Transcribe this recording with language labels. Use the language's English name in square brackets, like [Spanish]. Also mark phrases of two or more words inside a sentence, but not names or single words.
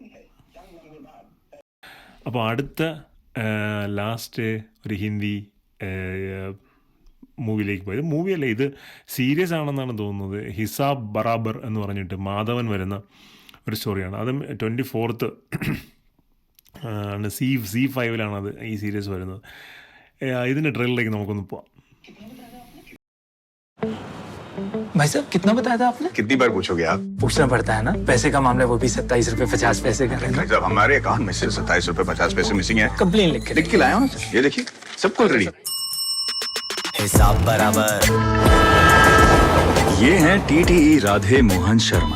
[Malayalam] അപ്പോൾ അടുത്ത ലാസ്റ്റ് ഒരു ഹിന്ദി മൂവിയിലേക്ക് പോയത്. മൂവിയല്ല, ഇത് സീരീസ് ആണെന്നാണ് തോന്നുന്നത്. ഹിസാബ് ബറാബർ എന്ന് പറഞ്ഞിട്ട് മാധവൻ വരുന്ന ഒരു സ്റ്റോറിയാണ്. അതും 24th ആണ്, C5 അത് ഈ സീരീസ് വരുന്നത്. ഇതിൻ്റെ ട്രെയിലറിലേക്ക് നമുക്കൊന്ന് പോവാം. [Hindi] भाई साहब कितना बताया था आपने? कितनी बार पूछोगे आप? पूछना पड़ता है ना, पैसे का मामला, वो भी 27 रुपए 50 पैसे का। जब हमारे अकाउंट में से 27 रुपए 50 पैसे मिसिंग है, कंप्लेन लिख के लाया हूँ। ये देखिए, सब कुछ रेडी। हिसाब बराबर। ये हैं TTE राधे मोहन शर्मा।